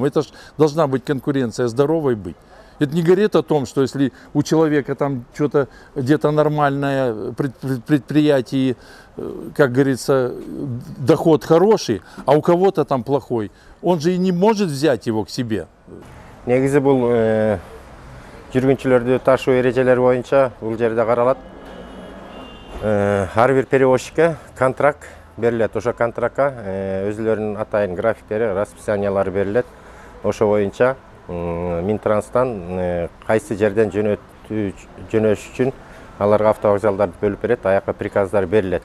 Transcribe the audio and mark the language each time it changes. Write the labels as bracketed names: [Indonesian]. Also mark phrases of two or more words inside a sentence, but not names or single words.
[Russian] Это ж должна быть конкуренция, здоровой быть. Это не говорит о том, что если у человека там что-то где-то нормальное предприятие, как говорится, доход хороший, а у кого-то там плохой, он же и не может взять его к себе. [Kyrgyz] Негизи бул жүргүнчүлөрдү ташуу эрежелери боюнча бул жерде каралат. Ар бир перевозчикке контракт берилет. Ошо контрактка өзүлөрүнүн атайын графиктери, расписаниялары берилет. Ошо боюнча Минтранстан кайсы жерден жөнөш үчүн аларга автовокзалдарды бөлүп берет, аяка приказдар берилет.